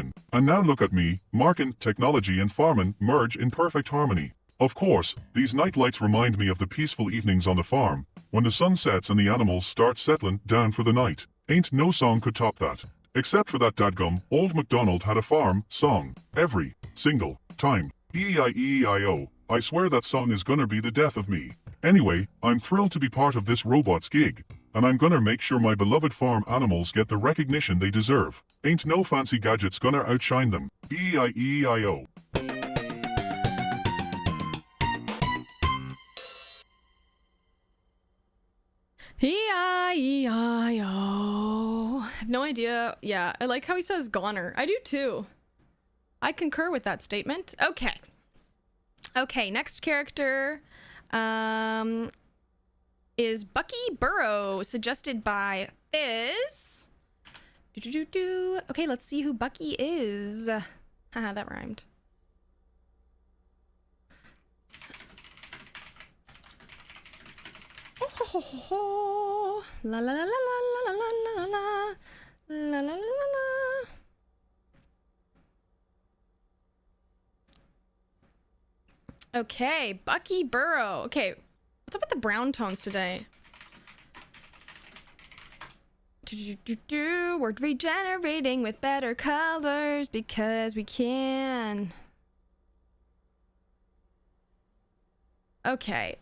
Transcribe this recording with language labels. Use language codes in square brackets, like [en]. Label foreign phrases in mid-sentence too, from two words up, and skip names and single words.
[en] And now look at me, markin' technology and farmin' merge in perfect harmony. Of course, these night lights remind me of the peaceful evenings on the farm, when the sun sets and the animals start settling down for the night. Ain't no song could top that. Except for that dadgum, Old MacDonald had a farm song. Every single time. E-E-I-E-I-O. I swear that song is gonna be the death of me. Anyway, I'm thrilled to be part of this robots gig, and I'm gonna make sure my beloved farm animals get the recognition they deserve. Ain't no fancy gadgets gonna outshine them. E-E-I-E-I-O. E-I-E-I-O. I have no idea. Yeah, I like how he says goner. I do too. I concur with that statement. Okay. Okay, next character is Bucky Burrow, suggested by Fizz. Okay, let's see who Bucky is. Haha, that rhymed. Oh, la la la la la la la la la la la la la. Okay, Bucky Burrow. Okay, what's up with the brown tones today? We're regenerating with better colors because we can. Okay.